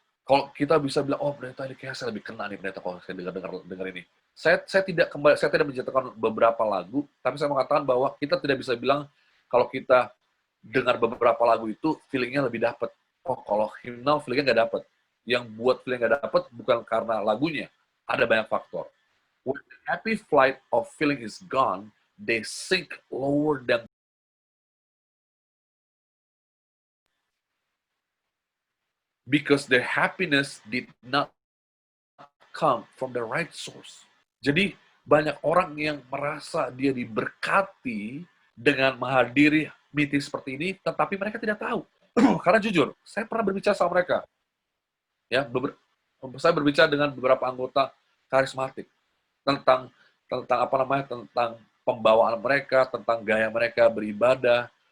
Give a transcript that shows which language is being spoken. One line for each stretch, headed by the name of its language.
Indonesian: Kalau kita bisa bilang, oh pendeta ini kayak saya lebih kena nih pendeta kalau saya dengar ini. Saya tidak menjatuhkan beberapa lagu, tapi saya mengatakan bahwa kita tidak bisa bilang kalau kita dengar beberapa lagu itu feelingnya lebih dapat. Oh kalau hymnal feelingnya nggak dapat. Yang buat feeling nggak dapat bukan karena lagunya, ada banyak faktor.
English: When the happy flight of feeling is gone, they sink lower than because their happiness did not come from the right source.
Indonesian: Jadi banyak orang yang merasa dia diberkati dengan menghadiri meeting seperti ini, tetapi mereka tidak tahu. Karena jujur, saya pernah berbicara sama mereka. Ya, saya berbicara dengan beberapa anggota karismatik tentang tentang pembawaan mereka, tentang gaya mereka beribadah.